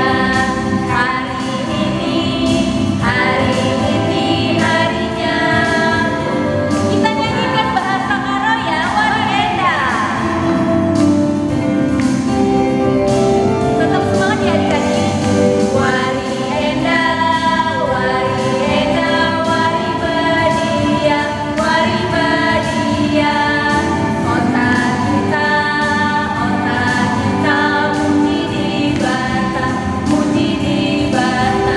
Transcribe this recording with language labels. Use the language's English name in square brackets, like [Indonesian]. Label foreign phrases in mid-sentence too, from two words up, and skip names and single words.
[Indonesian] Hari ini harinya. Kita nyanyikan bahasa Karo ya, Warienda. Tetap semangat ya adik-adik. [Batak Karo] Warienda, Warienda, Wari Badia, Wari Badia. Otak kita muji di bata, muji di bata.